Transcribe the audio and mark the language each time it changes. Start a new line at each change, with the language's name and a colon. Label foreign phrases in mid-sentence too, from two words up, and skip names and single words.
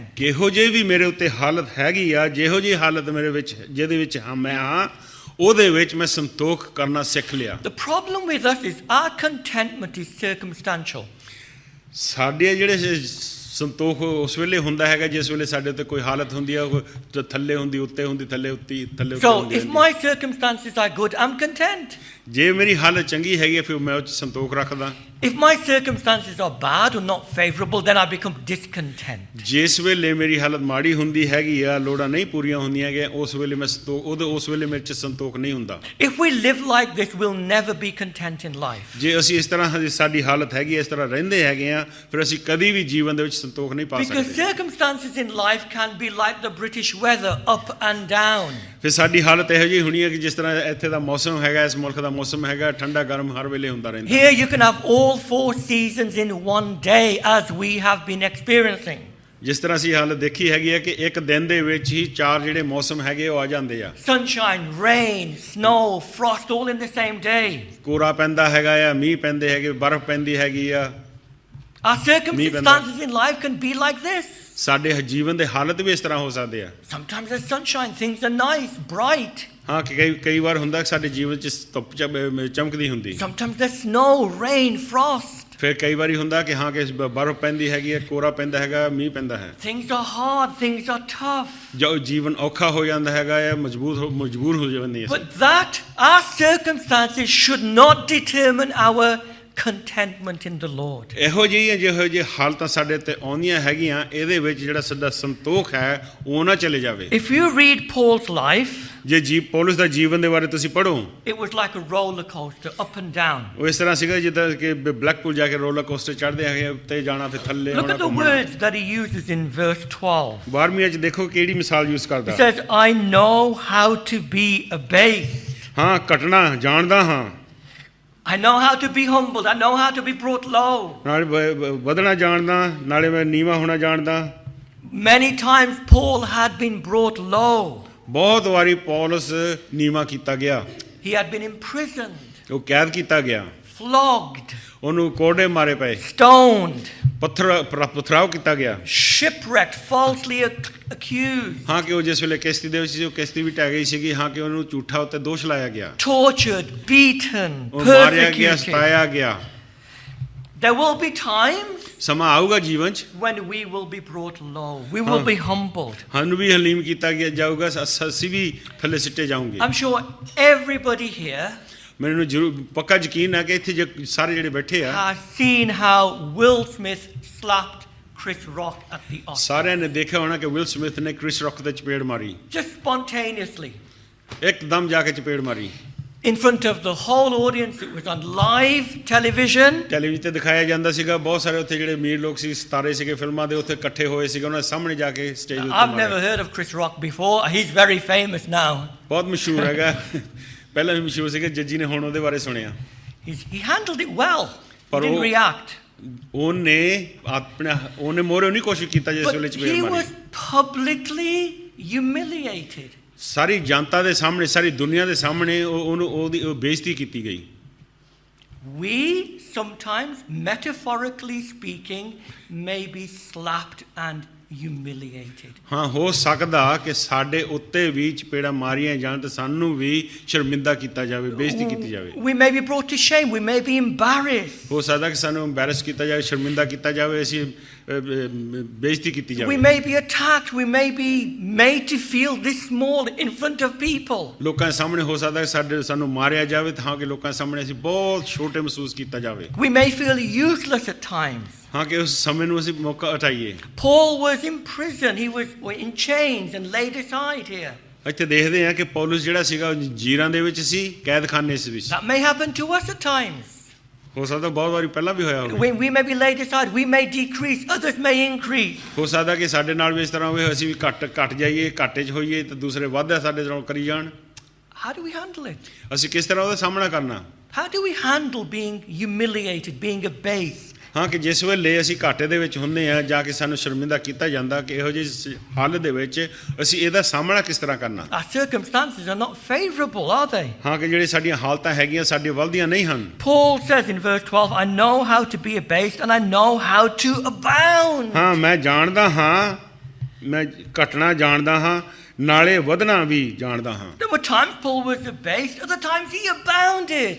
Punjabi: ਕਿਹੋ ਜਿਹੀ ਵੀ ਮੇਰੇ ਉੱਤੇ ਹਾਲਤ ਹੈਗੀ ਆ, ਜਿਹੋ ਜਿਹੀ ਹਾਲਤ ਮੇਰੇ ਵਿੱਚ ਜਿਹਦੇ ਵਿੱਚ ਮੈਂ ਹਾਂ, ਉਹਦੇ ਵਿੱਚ ਮੈਂ ਸੰਤੋਖ ਕਰਨਾ ਸਿੱਖ ਲਿਆ।
English: The problem with us is our contentment is circumstantial.
Punjabi: ਸਾਡੇ ਜਿਹੜੇ ਸੰਤੋਖ ਉਸ ਵੇਲੇ ਹੁੰਦਾ ਹੈਗਾ ਜਿਸ ਵੇਲੇ ਸਾਡੇ ਉੱਤੇ ਕੋਈ ਹਾਲਤ ਹੁੰਦੀ ਹੈ, ਉਹ ਥੱਲੇ ਹੁੰਦੀ, ਉੱਤੇ ਹੁੰਦੀ, ਥੱਲੇ ਉੱਤੇ, ਥੱਲੇ ਉੱਤੇ
English: So
Punjabi: ਹੁੰਦੀ
English: if my circumstances are good, I'm content.
Punjabi: ਜੇ ਮੇਰੀ ਹਾਲਤ ਚੰਗੀ ਹੈਗੀ ਫਿਰ ਮੈਂ ਉਹ 'ਚ ਸੰਤੋਖ ਰੱਖਦਾ।
English: If my circumstances are bad or not favorable, then I become discontent.
Punjabi: ਜਿਸ ਵੇਲੇ ਮੇਰੀ ਹਾਲਤ ਮਾੜੀ ਹੁੰਦੀ ਹੈਗੀ ਆ, ਲੋੜਾਂ ਨਹੀਂ ਪੂਰੀਆਂ ਹੁੰਦੀਆਂ ਹੈਗੀਆਂ, ਉਸ ਵੇਲੇ ਮੈਂ ਉਸ ਵੇਲੇ ਮੇਰੇ 'ਚ ਸੰਤੋਖ ਨਹੀਂ ਹੁੰਦਾ।
English: If we live like this, we'll never be content in life.
Punjabi: ਜੇ ਅਸੀਂ ਇਸ ਤਰ੍ਹਾਂ ਦੀ ਸਾਡੀ ਹਾਲਤ ਹੈਗੀ, ਇਸ ਤਰ੍ਹਾਂ ਰਹਿੰਦੇ ਹੈਗੇ ਆ, ਫਿਰ ਅਸੀਂ ਕਦੀ ਵੀ ਜੀਵਨ ਦੇ ਵਿੱਚ ਸੰਤੋਖ ਨਹੀਂ ਪਾ
English: Because
Punjabi: ਸਕਦੇ।
English: circumstances in life can be like the British weather, up and down.
Punjabi: ਫਿਰ ਸਾਡੀ ਹਾਲਤ ਇਹੋ ਜਿਹੀ ਹੋਣੀ ਹੈ ਕਿ ਜਿਸ ਤਰ੍ਹਾਂ ਇੱਥੇ ਦਾ ਮੌਸਮ ਹੈਗਾ, ਇਸ ਮੁਲਕ ਦਾ ਮੌਸਮ ਹੈਗਾ, ਠੰਡਾ ਗਰਮ ਹਰ ਵੇਲੇ ਹੁੰਦਾ ਰਹਿੰਦਾ।
English: Here you can have all 4 seasons in one day, as we have been experiencing.
Punjabi: ਜਿਸ ਤਰ੍ਹਾਂ ਅਸੀਂ ਹਾਲਤ ਦੇਖੀ ਹੈਗੀ ਹੈ ਕਿ ਇੱਕ ਦਿਨ ਦੇ ਵਿੱਚ ਹੀ 4 ਜਿਹੜੇ ਮੌਸਮ ਹੈਗੇ ਉਹ ਆ ਜਾਂਦੇ ਆ।
English: Sunshine, rain, snow, frost, all in the same day.
Punjabi: ਕੋਰਾ ਪੈਂਦਾ ਹੈਗਾ ਆ, ਮੀਂਹ ਪੈਂਦੇ ਹੈਗੇ, ਬਰਫ਼ ਪੈਂਦੀ ਹੈਗੀ ਆ।
English: Our circumstances in life can be like this.
Punjabi: ਸਾਡੇ ਜੀਵਨ ਦੇ ਹਾਲਤ ਵੀ ਇਸ ਤਰ੍ਹਾਂ ਹੋ ਸਕਦੇ ਆ।
English: Sometimes there's sunshine, things are nice, bright.
Punjabi: ਹਾਂ ਕਿ ਕਈ ਵਾਰ ਹੁੰਦਾ ਕਿ ਸਾਡੇ ਜੀਵਨ 'ਚ ਧੁੱਪ ਚਮਕਦੀ ਹੁੰਦੀ।
English: Sometimes there's snow, rain, frost.
Punjabi: ਫਿਰ ਕਈ ਵਾਰੀ ਹੁੰਦਾ ਕਿ ਹਾਂ ਕਿ ਬਰਫ਼ ਪੈਂਦੀ ਹੈਗੀ ਹੈ, ਕੋਰਾ ਪੈਂਦਾ ਹੈਗਾ, ਮੀਂਹ ਪੈਂਦਾ ਹੈ।
English: Things are hard, things are tough.
Punjabi: ਜੋ ਜੀਵਨ ਔਖਾ ਹੋ ਜਾਂਦਾ ਹੈਗਾ ਹੈ, ਮਜਬੂਰ ਹੋ ਜਾਂਦੀ ਹੈ।
English: But that, our circumstances should not determine our contentment in the Lord.
Punjabi: ਇਹੋ ਜਿਹੀ ਹਾਲਤਾਂ ਸਾਡੇ ਤੇ ਆਉਂਦੀਆਂ ਹੈਗੀਆਂ, ਇਹਦੇ ਵਿੱਚ ਜਿਹੜਾ ਸਾਡਾ ਸੰਤੋਖ ਹੈ ਉਹ ਨਾ ਚਲੇ ਜਾਵੇ।
English: If you read Paul's life,
Punjabi: ਜੇ ਪੌਲਸ ਦਾ ਜੀਵਨ ਦੇ ਬਾਰੇ ਤੁਸੀਂ ਪੜ੍ਹੋ,
English: it was like a roller coaster, up and down.
Punjabi: ਉਹ ਇਸ ਤਰ੍ਹਾਂ ਸੀਗਾ ਜਿੱਦਾਂ ਕਿ ਬਲੈਕਪੂਲ ਜਾ ਕੇ
English: roller coaster
Punjabi: ਚੜ੍ਹਦੇ ਹੈਗੇ, ਉੱਤੇ ਜਾਣਾ ਫਿਰ ਥੱਲੇ
English: Look
Punjabi: ਆਉਣਾ,
English: at the
Punjabi: ਘੁੰਮਣਾ।
English: words that he uses in verse 12.
Punjabi: 12ਵੀਂ 'ਚ ਦੇਖੋ ਕਿਹੜੀ ਮਿਸਾਲ ਯੂਜ਼
English: He
Punjabi: ਕਰਦਾ।
English: says, I know how to be abased.
Punjabi: ਹਾਂ, ਘਟਣਾ ਜਾਣਦਾ ਹਾਂ,
English: I know how to be humbled. I know how to be brought low.
Punjabi: ਨਾਲੇ ਵਧਣਾ ਜਾਣਦਾ, ਨਾਲੇ ਮੈਂ ਨੀਵਾਂ ਹੋਣਾ ਜਾਣਦਾ।
English: Many times Paul had been brought low.
Punjabi: ਬਹੁਤ ਵਾਰੀ ਪੌਲਸ ਨੀਵਾਂ ਕੀਤਾ ਗਿਆ,
English: He had been imprisoned,
Punjabi: ਉਹ ਕੈਦ ਕੀਤਾ ਗਿਆ,
English: flogged,
Punjabi: ਉਹਨੂੰ ਕੋੜੇ ਮਾਰੇ ਪਏ,
English: stoned,
Punjabi: ਪਥਰਾਓ ਕੀਤਾ ਗਿਆ।
English: shipwrecked, falsely accused,
Punjabi: ਹਾਂ ਕਿ ਉਹ ਜਿਸ ਵੇਲੇ ਕਿਸ਼ਤੀ ਦੇ ਵਿੱਚ ਸੀ, ਉਹ ਕਿਸ਼ਤੀ ਵੀ ਢਹਿ ਗਈ ਸੀਗੀ। ਹਾਂ ਕਿ ਉਹਨੂੰ ਝੂਠਾ ਉੱਤੇ ਦੋਸ਼ ਲਾਇਆ ਗਿਆ,
English: tortured, beaten,
Punjabi: ਉਹ ਮਾਰਿਆ ਗਿਆ,
English: persecuted.
Punjabi: ਸਤਾਇਆ ਗਿਆ।
English: There will be times
Punjabi: ਸਮਾਂ ਆਊਗਾ ਜੀਵਨ 'ਚ
English: when we will be brought low. We will be humbled.
Punjabi: ਸਾਨੂੰ ਵੀ ਹਲੀਮ ਕੀਤਾ ਜਾਊਗਾ, ਅਸੀਂ ਵੀ ਥੱਲੇ ਸਿੱਟੇ ਜਾਊਂਗੇ।
English: I'm sure everybody here
Punjabi: ਮੈਨੂੰ ਜ਼ਰੂਰ ਪੱਕਾ ਯਕੀਨ ਹੈ ਕਿ ਇੱਥੇ ਸਾਰੇ ਜਿਹੜੇ ਬੈਠੇ ਆ,
English: has seen how Will Smith slapped Chris Rock at the Oscars.
Punjabi: ਸਾਰਿਆਂ ਨੇ ਦੇਖਿਆ ਹੋਣਾ ਕਿ ਵਿਲ ਸਮਿਥ ਨੇ ਕ੍ਰਿਸ ਰੌਕ ਤੇ ਚਪੇੜ ਮਾਰੀ,
English: Just spontaneously.
Punjabi: ਇੱਕਦਮ ਜਾ ਕੇ ਚਪੇੜ ਮਾਰੀ।
English: In front of the whole audience, it was on live television.
Punjabi: ਟੈਲੀਵਿਜ਼ਨ ਤੇ ਦਿਖਾਇਆ ਜਾਂਦਾ ਸੀਗਾ, ਬਹੁਤ ਸਾਰੇ ਉੱਥੇ ਜਿਹੜੇ ਅਮੀਰ ਲੋਕ ਸੀ, ਸਿਤਾਰੇ ਸੀਗੇ ਫਿਲਮਾਂ ਦੇ, ਉੱਥੇ ਇਕੱਠੇ ਹੋਏ ਸੀਗੇ, ਉਹਨਾਂ ਦੇ ਸਾਹਮਣੇ ਜਾ ਕੇ ਸਟੇਜ ਉੱਤੇ
English: I've never
Punjabi: ਮਾਰਿਆ।
English: heard of Chris Rock before. He's very famous now.
Punjabi: ਬਹੁਤ ਮਸ਼ਹੂਰ ਹੈਗਾ, ਪਹਿਲਾਂ ਵੀ ਮਸ਼ਹੂਰ ਸੀਗਾ, ਜੱਜੀ ਨੇ ਹੁਣ ਉਹਦੇ ਬਾਰੇ ਸੁਣਿਆ।
English: He handled it well. He
Punjabi: ਪਰ
English: didn't
Punjabi: ਉਹ-
English: react.
Punjabi: ਉਹਨੇ ਮੋਰੇ ਨਹੀਂ ਕੋਸ਼ਿਸ਼ ਕੀਤਾ ਜਿਸ ਵੇਲੇ
English: But
Punjabi: ਚਪੇੜ
English: he
Punjabi: ਮਾਰੀ।
English: was publicly humiliated.
Punjabi: ਸਾਰੀ ਜਨਤਾ ਦੇ ਸਾਹਮਣੇ, ਸਾਰੀ ਦੁਨੀਆ ਦੇ ਸਾਹਮਣੇ ਉਹਦੀ ਬੇਇੱਜ਼ਤੀ ਕੀਤੀ ਗਈ।
English: We sometimes, metaphorically speaking, may be slapped and humiliated.
Punjabi: ਹਾਂ, ਹੋ ਸਕਦਾ ਕਿ ਸਾਡੇ ਉੱਤੇ ਵੀ ਚਪੇੜਾਂ ਮਾਰੀਆਂ ਜਾਣ ਤੇ ਸਾਨੂੰ ਵੀ ਸ਼ਰਮਿੰਦਾ ਕੀਤਾ ਜਾਵੇ, ਬੇਇੱਜ਼ਤੀ ਕੀਤੀ ਜਾਵੇ।
English: We may be brought to shame. We may be embarrassed.
Punjabi: ਹੋ ਸਕਦਾ ਕਿ ਸਾਨੂੰ ਐਮਬੈਰਸ ਕੀਤਾ ਜਾਵੇ, ਸ਼ਰਮਿੰਦਾ ਕੀਤਾ ਜਾਵੇ, ਅਸੀਂ ਬੇਇੱਜ਼ਤੀ ਕੀਤੀ
English: We
Punjabi: ਜਾਵੇ।
English: may be attacked. We may be made to feel this small in front of people.
Punjabi: ਲੋਕਾਂ ਦੇ ਸਾਹਮਣੇ ਹੋ ਸਕਦਾ ਕਿ ਸਾਨੂੰ ਮਾਰਿਆ ਜਾਵੇ, ਤਾਂ ਕਿ ਲੋਕਾਂ ਦੇ ਸਾਹਮਣੇ ਅਸੀਂ ਬਹੁਤ ਛੋਟੇ ਮਹਿਸੂਸ ਕੀਤਾ ਜਾਵੇ।
English: We may feel useless at times.
Punjabi: ਹਾਂ ਕਿ ਉਸ ਸਮੇਂ ਨੂੰ ਅਸੀਂ ਮੌਕਾ ਉਠਾਈਏ।
English: Paul was in prison. He was in chains and laid aside here.
Punjabi: ਇੱਥੇ ਦੇਖਦੇ ਹਾਂ ਕਿ ਪੌਲਸ ਜਿਹੜਾ ਸੀਗਾ ਜੀਰਾਂ ਦੇ ਵਿੱਚ ਸੀ, ਕੈਦਖਾਨੇ ਵਿੱਚ।
English: That may happen to us at times.
Punjabi: ਹੋ ਸਕਦਾ ਬਹੁਤ ਵਾਰੀ ਪਹਿਲਾਂ ਵੀ ਹੋਇਆ ਹੋਵੇ।
English: We may be laid aside. We may decrease. Others may increase.
Punjabi: ਹੋ ਸਕਦਾ ਕਿ ਸਾਡੇ ਨਾਲ ਵੀ ਇਸ ਤਰ੍ਹਾਂ ਹੋਵੇ, ਅਸੀਂ ਵੀ ਘਟ ਜਾਈਏ, ਘਾਟੇ 'ਚ ਹੋਈਏ ਤੇ ਦੂਸਰੇ ਵਾਧਾ ਸਾਡੇ ਨਾਲ ਕਰੀ ਜਾਣ।
English: How do we handle it?
Punjabi: ਅਸੀਂ ਕਿਸ ਤਰ੍ਹਾਂ ਉਹਦਾ ਸਾਹਮਣਾ ਕਰਨਾ?
English: How do we handle being humiliated, being abased?
Punjabi: ਹਾਂ ਕਿ ਜਿਸ ਵੇਲੇ ਅਸੀਂ ਘਾਟੇ ਦੇ ਵਿੱਚ ਹੁੰਦੇ ਆ, ਜਾ ਕੇ ਸਾਨੂੰ ਸ਼ਰਮਿੰਦਾ ਕੀਤਾ ਜਾਂਦਾ, ਕਿ ਇਹੋ ਜਿਹੀ ਹਾਲਤ ਦੇ ਵਿੱਚ ਅਸੀਂ ਇਹਦਾ ਸਾਹਮਣਾ ਕਿਸ ਤਰ੍ਹਾਂ ਕਰਨਾ?
English: Our circumstances are not favorable, are they?
Punjabi: ਹਾਂ ਕਿ ਜਿਹੜੀ ਸਾਡੀਆਂ ਹਾਲਤਾਂ ਹੈਗੀਆਂ ਸਾਡੇ ਵੱਲ ਦੀਆਂ ਨਹੀਂ ਹਨ।
English: Paul says in verse 12, I know how to be abased and I know how to abound.
Punjabi: ਹਾਂ, ਮੈਂ ਜਾਣਦਾ ਹਾਂ, ਮੈਂ ਘਟਣਾ ਜਾਣਦਾ ਹਾਂ, ਨਾਲੇ ਵਧਣਾ ਵੀ ਜਾਣਦਾ ਹਾਂ।
English: There were times Paul was abased, other times he abounded.